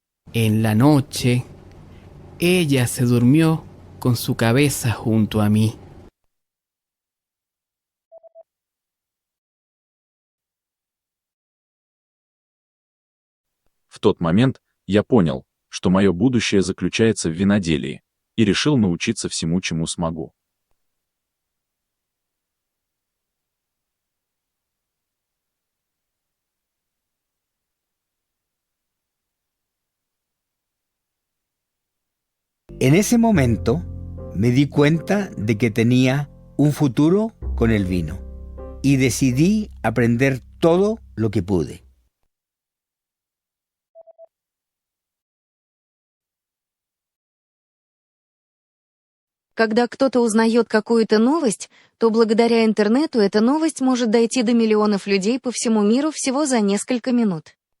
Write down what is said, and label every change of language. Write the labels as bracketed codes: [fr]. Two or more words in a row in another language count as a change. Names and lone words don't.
[es] En la noche, ella se durmió con su cabeza junto a mí. [ru] В тот момент я понял, что мое будущее заключается в виноделии, и решил научиться всему, чему смогу. [es] En ese momento me di cuenta de que tenía un futuro con el vino y decidí aprender todo lo que pude. [ru] Когда кто-то узнает какую-то новость, то благодаря интернету эта новость может дойти до миллионов людей по всему миру всего за несколько минут.